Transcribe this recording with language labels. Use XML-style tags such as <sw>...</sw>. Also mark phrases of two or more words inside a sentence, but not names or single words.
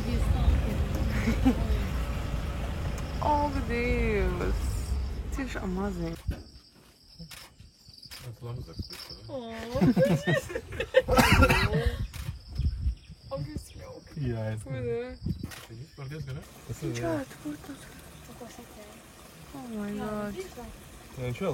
<lv>Ak, Dievs! Tiešām maziņ. Jā, es Čāt, kur tas?</lv> <en>Oh my God.</en> <lv>Viņš vēl.</lv>